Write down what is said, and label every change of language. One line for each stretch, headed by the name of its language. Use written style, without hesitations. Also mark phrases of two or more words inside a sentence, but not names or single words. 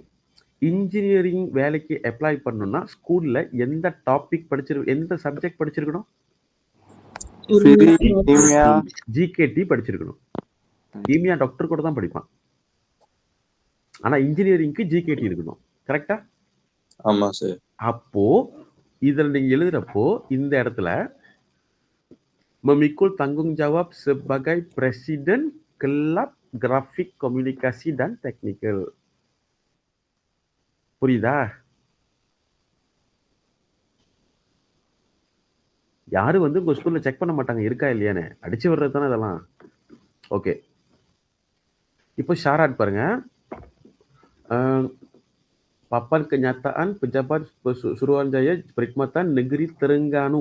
Tamil: இன்ஜினியரிங் வேலைக்கு அப்ளை பண்ணணும்னா ஸ்கூல்ல எந்த டாபிக் எந்த சப்ஜெக்ட் படிச்சிருக்கணும்? ஜிகேடி படிச்சிருக்கணும். கீமியா டாக்டர் கூட தான் படிப்பான். ஆனா இன்ஜினியரிங்க்கு ஜிகேடி இருக்கணும். கரெக்டா? ஆமா சார். அப்போ இதுல நீங்க எழுதுறப்போ இந்த இடத்துல
Malay: memikul tanggung jawab sebagai presiden kelab grafik komunikasi dan teknikal.
Tamil: புரியுதா? யாரும் வந்து உங்க ஸ்கூல்ல செக் பண்ண மாட்டாங்க இருக்கா இல்லையான்னு. அடிச்சு வர்றது தானே இதெல்லாம். ஓகே, இப்போ ஷாராட் பாருங்க.
Malay: Papan kenyataan pejabat Suruhanjaya Perkhidmatan Negeri Terengganu.